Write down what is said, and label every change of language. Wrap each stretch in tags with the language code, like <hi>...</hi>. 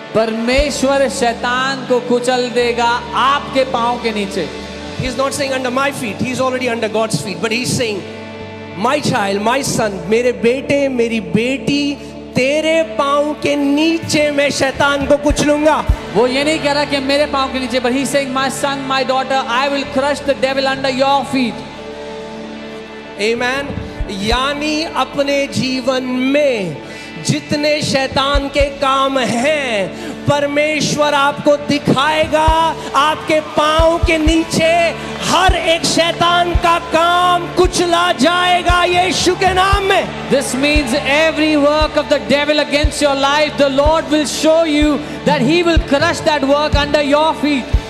<hi>परमेश्वर शैतान को कुचल देगा आपके पांव के नीचे।</hi> <en>He's not saying under my feet. He's already under God's feet.</en> <hi>But he's saying, my child, my son, मेरे बेटे, मेरी बेटी, तेरे पांव के नीचे मैं शैतान को कुचलूंगा।</hi> <en>वो ये नहीं कह रहा कि मेरे पांव के नीचे, but he's saying, my son, my daughter, I will crush the devil under your feet. Amen.</en> <hi>यानी अपने जीवन में जितने शैतान के काम हैं, परमेश्वर आपको दिखाएगा। आपके पांव के नीचे हर एक शैतान का काम कुचला जाएगा यीशु के नाम में।</hi> <en>This means every work of the devil against your life, the Lord will show you that he will crush that work under your feet.</en>